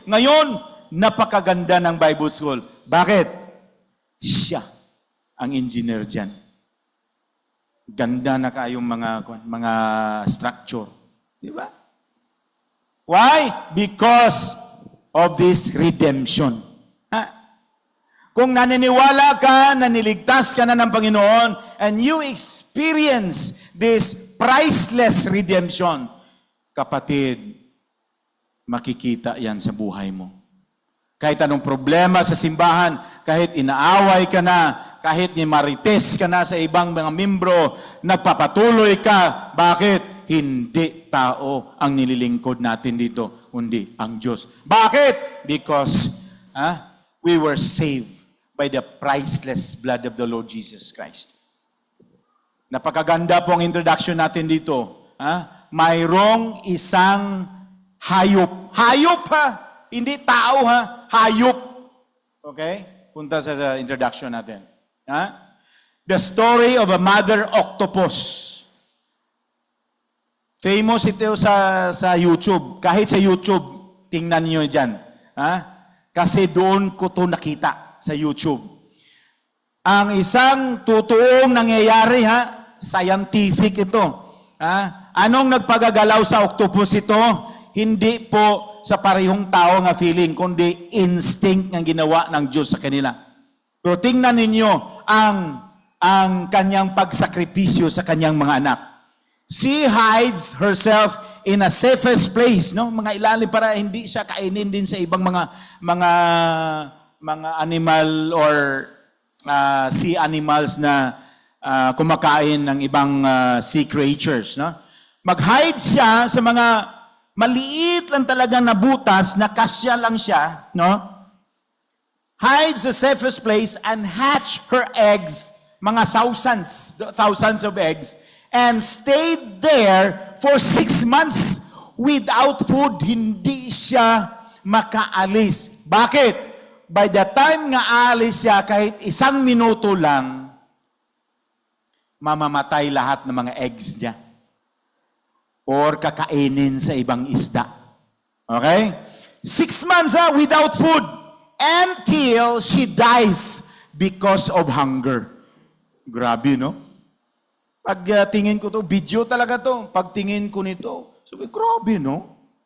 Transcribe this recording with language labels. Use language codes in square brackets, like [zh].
[tl] Ngayon, napakaganda ng Bible School. Bakit? Siya ang engineer dyan. Ganda na kayong mga structure. Di ba? [en] Why? Because of this redemption. [tl] Kung naniniwala ka, naniligtas ka na ng Panginoon, [en] and you experience this priceless redemption, [tl] kapatid, makikita yan sa buhay mo. Kahit anong problema sa simbahan, kahit inaaway ka na, kahit marites ka na sa ibang mga membro, nagpapatuloy ka. Bakit? Hindi tao ang nililingkod natin dito, kundi ang Diyos. Bakit? [en] Because we were saved by the priceless blood of the Lord Jesus Christ. [tl] Napakaganda po ang introduction natin dito. Mayroong isang hayop. Hayop Hindi tao Hayop. Okay? Punta sa introduction natin. [en] The story of a mother octopus. [tl] Famous ito sa YouTube. Kahit sa YouTube, tingnan niyo dyan. Kasi doon ko to nakita sa YouTube. Ang isang totoong nangyayari, scientific ito. Anong nagpagagalaw sa octopus ito? Hindi po sa parehong tao nga feeling, kundi instinct ng ginawa ng Diyos sa kanila. Pero tingnan ninyo ang kanyang pagsakripisyo sa kanyang mga anak. [en] She hides herself in a safest place, no? [tl] Mga ilalim para hindi siya kainin din sa ibang mga animal or sea animals na kumakain ng ibang sea creatures, no? Mag-hide siya sa mga maliit lang talaga na butas na kasya lang siya, no? [en] Hides the safest place and hatch her eggs, mga thousands of eggs, and stayed there for 6 months without food. [tl] Hindi siya makaalis. Bakit? by the time nga alis siya, kahit 1 minuto lang, mamamatay lahat ng mga eggs niya. Or kakainin sa ibang isda. Okay? [en] 6 months without food until she dies because of hunger. [tl] Grabe, no? Pag tingin ko to, video talaga to. Pag tingin ko nito, sabi, grabe, no?